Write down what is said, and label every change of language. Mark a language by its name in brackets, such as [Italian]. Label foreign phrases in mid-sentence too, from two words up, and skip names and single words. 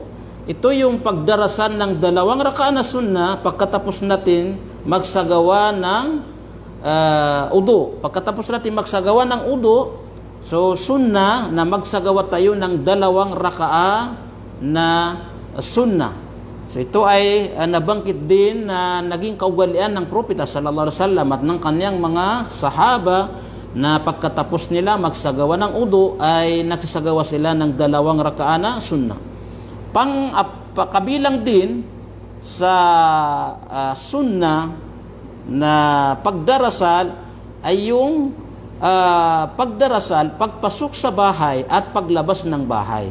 [Filipino] Ito yung pagdarasan ng 2 rakaat na sunna pagkatapos natin magsagawa ng udu. Pagkatapos natin magsagawa ng udu, so sunna na magsagawa tayo ng 2 rakaat na sunna. So ito ay nabangkit din na naging kaugalian ng Propeta [Arabic] صلى الله عليه وسلم [Filipino] at ng kanyang mga sahaba na pagkatapos nila magsagawa ng udu ay nagsasagawa sila ng 2 rakaat na sunna. Kabilang din sa sunna na pagdarasal ay yung pagdarasal pagpasok sa bahay at paglabas ng bahay.